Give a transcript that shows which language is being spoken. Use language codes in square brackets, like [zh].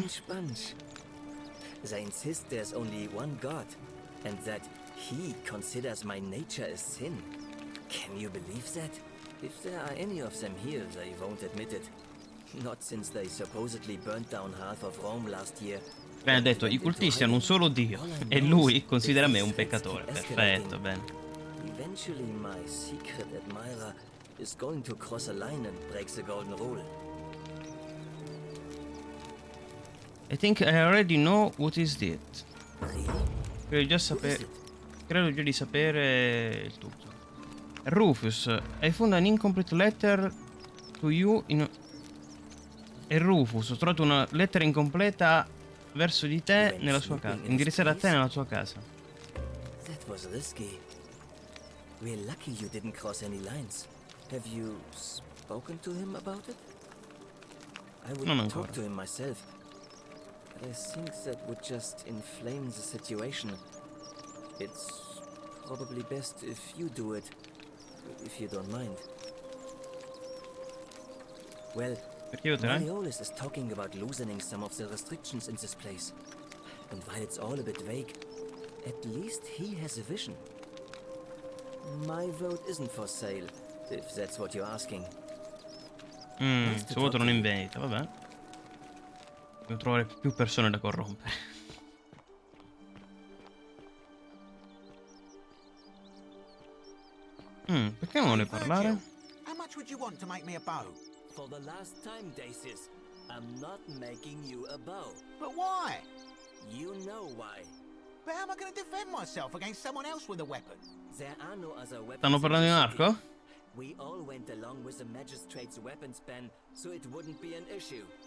[en] Strange bunch. They insist there's only one god, and that he considers my nature a sin. Can you believe that? If there are any of them here, they won't admit it. Not since they supposedly burnt down half of Rome last year. [it] Bene, ha detto, i cultisti hanno un solo dio e lui considera me un peccatore. Perfetto, bene. [en] Eventually my secret admirer is going to cross a line and break the golden rule. I think I already know what is it. Really? [it] Credo già di sapere il tutto. [en] Rufus, I found an incomplete letter to you in... [it] E Rufus, ho trovato una lettera incompleta verso di te nella sua casa, indirizzata a te nella tua casa. [en] That was risky. We're lucky you didn't cross any lines. Have you spoken to him about it? I would [it] Non [en] talk [it] ancora. [en] to him myself, but I think that would just inflame the situation. It's probably best if you do it, if you don't mind. Well, [it] Perché io te ne? [en] Malleolus is talking about loosening some of the restrictions in this place. And while it's all a bit vague, at least he has a vision. My vote isn't for sale, if that's what you're asking. [it] Il suo voto non è in vendita, vabbè. Devo trovare più persone da corrompere. Perché non vuole parlare? [en] How much would you want to make me a bow? For the last time, Dacius, I'm not making you a bow. But why? You know why. But how am I going to defend myself against someone else with a weapon? There are no other weapons. [it] Stanno parlando di un [en] in the city. [it] arco? [en] We all went along with the magistrate's weapons ban, so it wouldn't be an issue.